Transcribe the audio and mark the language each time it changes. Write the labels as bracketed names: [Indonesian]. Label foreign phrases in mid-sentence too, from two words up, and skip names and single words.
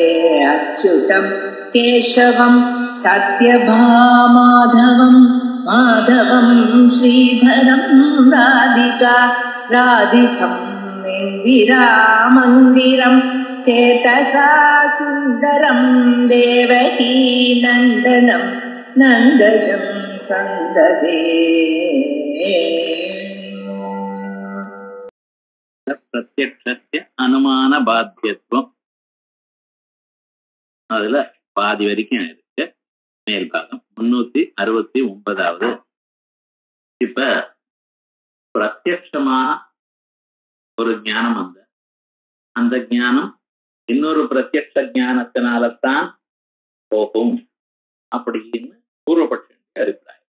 [Sanskrit] अच्युतं केशवं सत्यभामाधवं माधवं श्रीधरं राधिका राधितं इन्दिरामन्दिरं चेतसा सुन्दरं देवकी नन्दनं नन्दजं सन्ददे। प्रत्यक्षस्य अनुमान बाध्यत्वम् [Tamil] அதுல பாதி வரைக்கும் இருக்கு. மேல் பாகம் 369வது. இப்ப பிரத்யக்ஷமா ஒரு ஞானம் அந்த ஞானம் இன்னொரு பிரத்யக்ஷ ஞானத்தினால்தான் போகும் அப்படின்னு பூர்வபட்ச அபிப்பிராயம்.